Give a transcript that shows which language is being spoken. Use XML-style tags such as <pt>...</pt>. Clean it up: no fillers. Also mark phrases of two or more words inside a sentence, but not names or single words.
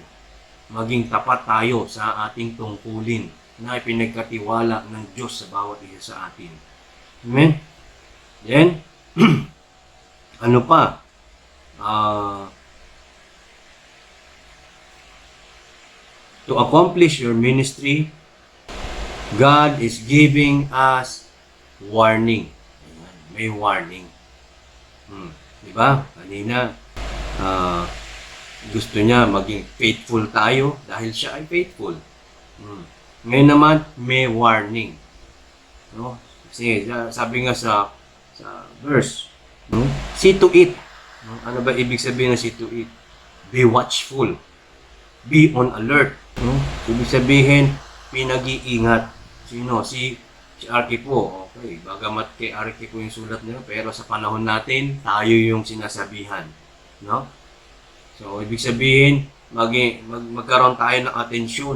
<tl>Maging tapat tayo sa ating tungkulin na ipinagkatiwala ng Diyos sa bawat isa sa atin. Amen? Then, ano pa?</tl> <en>to accomplish your ministry, God is giving us warning.</en> <tl>Ayan, may warning. Di ba? Kanina, gusto niya maging faithful tayo dahil siya ay faithful. Ngayon naman, may warning. No? Kasi sabi nga sa verse, no?</tl> <en>See to it. No?</en> <tl>Ano ba ibig sabihin ng</tl> <en>see to it? Be watchful. Be on alert. No?</en> <tl>Ibig sabihin, pinag-iingat. Sino? Si Arquipo. Okay, bagamat kay Arquipo yung sulat nila, pero sa panahon natin, tayo yung sinasabihan. No? So, ibig sabihin, magkaroon tayo ng atensyon.</tl>